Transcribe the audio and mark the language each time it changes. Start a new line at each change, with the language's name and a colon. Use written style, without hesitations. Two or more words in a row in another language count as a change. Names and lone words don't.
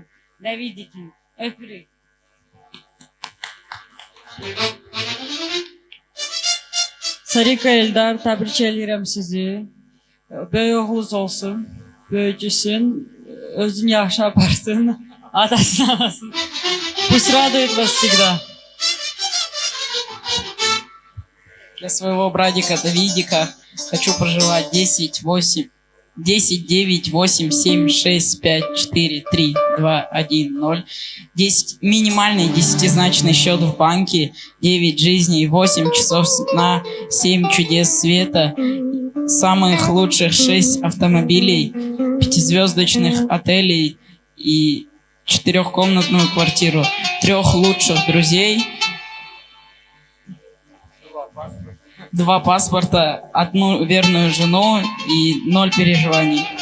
Azerbaijani: Davidikin. Öpürük. Sarika Eldar, təbrik edirəm sizi. Böyük oğlunuz olsun, böyücüsün, özünü yaxşı aparsın, adasını alasın.
Russian: Пусть радует вас всегда. Для своего братика Давидика хочу пожелать 10, 9, 8, 7, 6, 5, 4, 3, 2, 1, 0. 10, минимальный 10-значный счет в банке, 9 жизней, 8 часов сна, 7 чудес света, самых лучших 6 автомобилей, 5-звездочных отелей и 4-комнатную квартиру, 3 лучших друзей, 2 паспорта, 1 верную жену и 0 переживаний.